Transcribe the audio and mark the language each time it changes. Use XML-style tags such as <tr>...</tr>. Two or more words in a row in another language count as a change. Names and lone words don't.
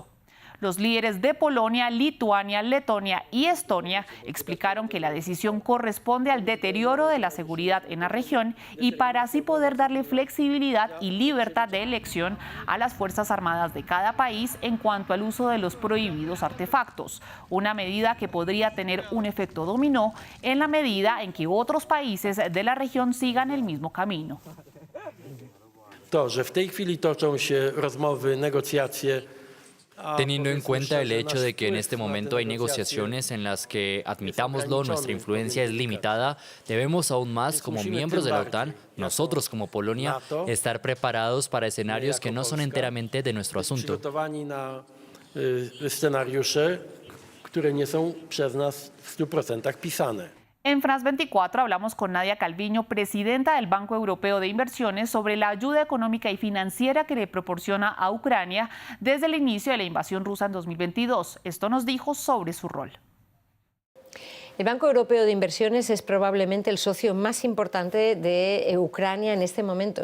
<es>Los líderes de Polonia, Lituania, Letonia y Estonia explicaron que la decisión corresponde al deterioro de la seguridad en la región y para así poder darle flexibilidad y libertad de elección a las Fuerzas Armadas de cada país en cuanto al uso de los prohibidos artefactos, una medida que podría tener un efecto dominó en la medida en que otros países de la región sigan el mismo camino.</es> <pl>To, że w tej chwili toczą się rozmowy, negocjacje.</pl> <es>Teniendo en cuenta el hecho de que en este momento hay negociaciones en las que, admitámoslo, nuestra influencia es limitada, debemos aún más, como miembros de la OTAN, nosotros como Polonia, estar preparados para escenarios que no son enteramente de nuestro asunto.</es> <pl>Przygotowani na scenariusze, które nie są przez nas w 100% pisane.</pl> <es>En France 24 hablamos con Nadia Calviño, presidenta del Banco Europeo de Inversiones, sobre la ayuda económica y financiera que le proporciona a Ucrania desde el inicio de la invasión rusa en 2022. Esto nos dijo sobre su rol. El Banco Europeo de Inversiones es probablemente el socio más importante de Ucrania en este momento.</es>